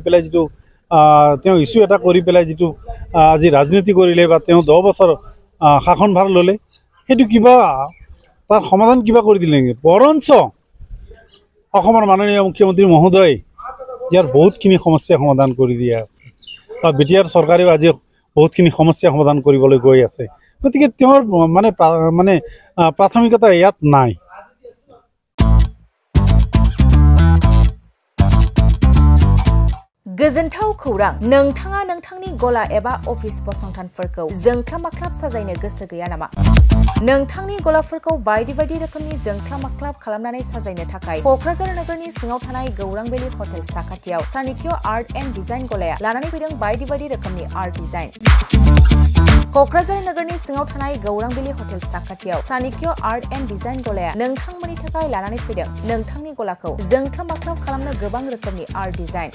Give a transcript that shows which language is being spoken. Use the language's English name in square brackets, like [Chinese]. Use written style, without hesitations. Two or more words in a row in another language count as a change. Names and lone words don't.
[Assamese] পেলাই যিটো তেওঁ ইছ্যু এটা কৰি পেলাই যিটো আজি ৰাজনীতি কৰিলে বা তেওঁ 10 বছৰ শাসনভাৰ ল'লে সেইটো কিবা তাৰ সমাধান কিবা কৰি দিলে নেকি বৰঞ্চ অসমৰ মাননীয় মুখ্যমন্ত্ৰী মহোদয় ইয়াৰ বহুতখিনি সমস্যা সমাধান কৰি দিয়া আছে বা BTR চৰকাৰেও আজি বহুতখিনি সমস্যা সমাধান কৰিবলৈ গৈ আছে গতিকে তেওঁৰ মানে প্ৰাথমিকতা ইয়াত নাই [Bodo] गोजोनथाव खौरां नोंथाङा नोंथांनि गला एबा अफिस फसंथानफोरखौ जोंख्लाब-माख्लाब साजायनो गोसो गैया नामा? नोंथांनि गलाफोरखौ बायदि रोखोमनि जोंख्लाब-माख्लाब खालामनानै साजायनो थाखाय क'क्राझार नोगोरनि सिङाव थानाय गौरां भेलि हटेल साखाथियाव चाणक्य आर्ट एन्ड डिजाइन गलाया लानानै फैदों बायदि रोखोमनि [English] art design [Bodo] क'क्राझार नोगोरनि सिङाव थानाय गौरांबिलि हटेल साखाथियाव चाणक्य आर्ट एन्ड डिजाइन गलाया नोंथांमोननि थाखाय लानानै फैदों नोंथांनि गलाखौ जोंख्लाब माख्लाब खालामनो गोबां रोखोमनि आर्ट डिजाइन।